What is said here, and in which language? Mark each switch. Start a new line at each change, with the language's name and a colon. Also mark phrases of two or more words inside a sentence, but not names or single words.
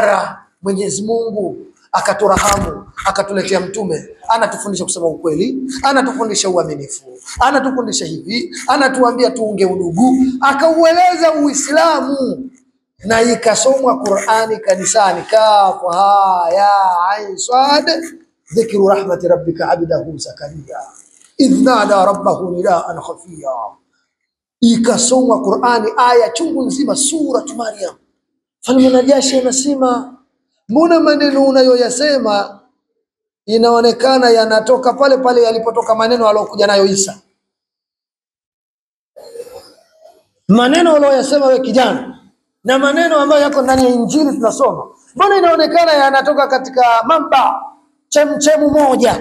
Swahili: Mara Mwenyezi Mungu akaturahamu, akatuletea mtume, anatufundisha kusema ukweli, anatufundisha uaminifu, anatufundisha hivi, anatuambia tuunge udugu, akaueleza Uislamu, na ikasomwa Qur'ani kanisani.
Arabic: كاف ها يا عين صاد ذكر رحمت ربك عبده زكريا إذ نادى ربه نداء خفيا.
Swahili: Ikasomwa Qur'ani aya chungu nzima, sura Maryam. Falme Najashi anasema, mbona maneno unayoyasema inaonekana yanatoka pale pale yalipotoka maneno aliyokuja nayo Isa? Maneno unayoyasema wewe kijana na maneno ambayo yako ndani ya Injili tunasoma, mbona inaonekana yanatoka katika mamba chemchemu moja?